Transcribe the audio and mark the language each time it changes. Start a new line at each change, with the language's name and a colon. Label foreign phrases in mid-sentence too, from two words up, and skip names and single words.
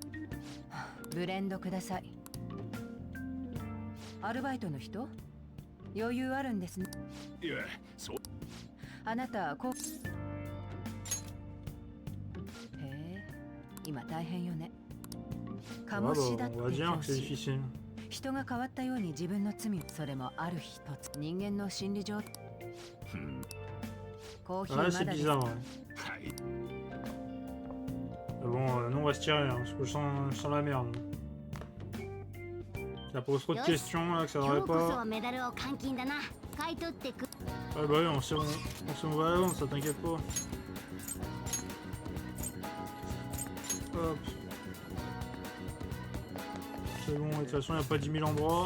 Japanese: ブレンドください。アルバイトの人？余裕あるんですね。いや、そう。あなたこう。へえ、今大変よね。
French: Ah
Japanese: 鴨
French: bah,
Japanese: 志田って
French: on va dire
Japanese: 教
French: que c'est
Japanese: 師。
French: difficile.
Japanese: 人が変わったように自分の罪、それもある一つ。人間の心理上。コーヒー
French: Ouais,
Japanese: ま
French: c'est
Japanese: だです。
French: bizarre, ouais.
Japanese: はい。
French: Mais bon, nous on va se tirer, hein, parce que je sens la merde. Ça pose trop de questions là, que ça
Japanese: 今
French: devrait
Japanese: 日こそ
French: pas.
Japanese: はメダルを換金だな。買い取ってく。
French: Ouais, bah oui, on sait où on va la vendre, ça t'inquiète pas. Hop. C'est bon, et de toute façon, il n'y a pas 10 000 endroits.